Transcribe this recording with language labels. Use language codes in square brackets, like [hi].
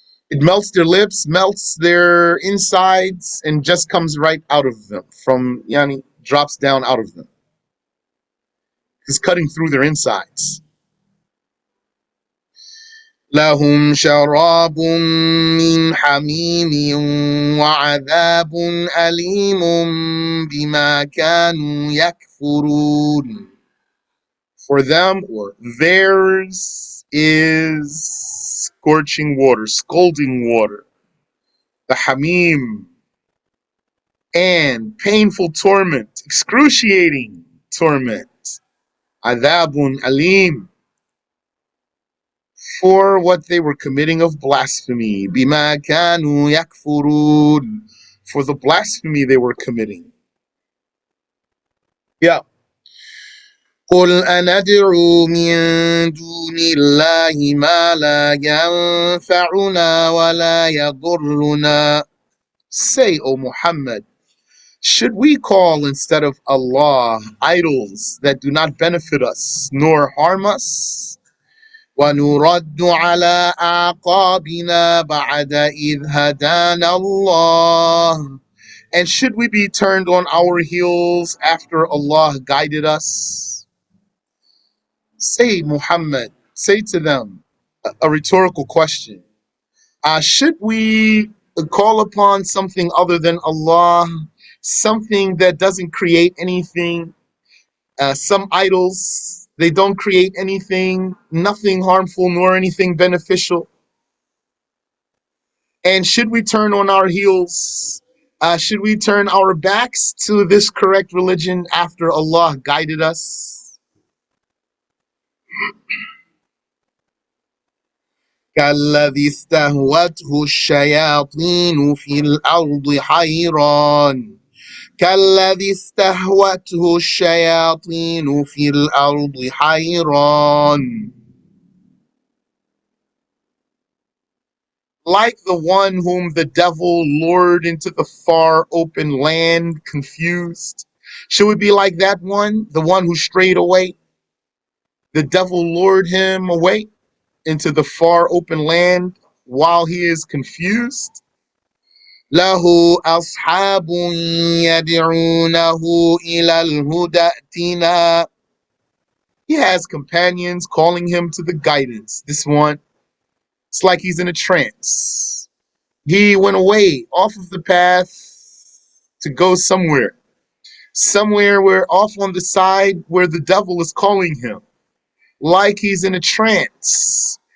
[en] It melts their lips, melts their insides, and just comes right out of them. From yani drops down out of them. is cutting through their insides. [ar] لهم شراب من حميم وعذاب أليم بما كانوا يكفرون. [en] For them, or theirs, is scorching water, scalding water, the hamim, and painful torment, excruciating torment, [ar] adabun alim, [en] for what they were committing of blasphemy, [ar] bima kanu yakfurun, [en] for the blasphemy they were committing. Yeah. [ar] قل أندعو من دون الله ما لا ينفعنا ولا يضرنا. [en] Say, O Muhammad, should we call instead of Allah idols that do not benefit us nor harm us? [ar] وَنُرَدُّ عَلَىٰ أَعْقَابِنَا بَعْدَ إِذْ هَدَانَا اللَّهُ. [en] And should we be turned on our heels after Allah guided us? Say, Muhammad, say to them a rhetorical question. Should we call upon something other than Allah, something that doesn't create anything? Some idols, they don't create anything, nothing harmful nor anything beneficial. And should we turn on our heels? Should we turn our backs to this correct religion after Allah guided us? [ar] كالذي استهوته الشياطين في الأرض حيران. كالذي استهوته الشياطين في الأرض حيران. [en] Like the one whom the devil lured into the far open land, confused. Should we be like that one, the one who strayed away? The devil lured him away into the far open land while he is confused. [ar] له أصحاب يدعونه إلى الهدى ائتنا. [en] He has companions calling him to the guidance. This one, it's like he's in a trance. He went away off of the path to go somewhere where off on the side where the devil is calling him, like he's in a trance.